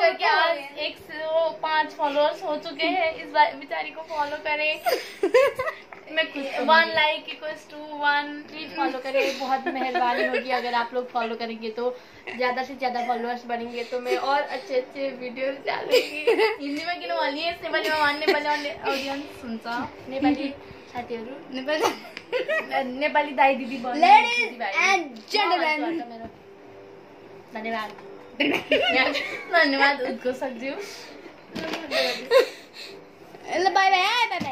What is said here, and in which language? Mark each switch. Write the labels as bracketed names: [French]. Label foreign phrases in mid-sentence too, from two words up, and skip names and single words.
[Hindi] करके आज 105 5 फॉलोअर्स हो चुके हैं, इस बेचारी को फॉलो करें। मैं 1 [English] like equals to [Hindi] 1 प्लीज फॉलो करें, बहुत मेहरबानी होगी अगर आप लोग फॉलो करेंगे तो ज्यादा से ज्यादा फॉलोअर्स बढ़ेंगे तो मैं और अच्छे अच्छे भिडियोस डालूंगी। [Nepali] हिन्दीमा किनभने यस नेपालीमा नेपाली अडियन्स हुन्छ, नेपाली साथीहरू, नेपाली दाइ दिदी धन्यवाद धन्यवाद उसको सक्छु। [English] ल bye bye bye bye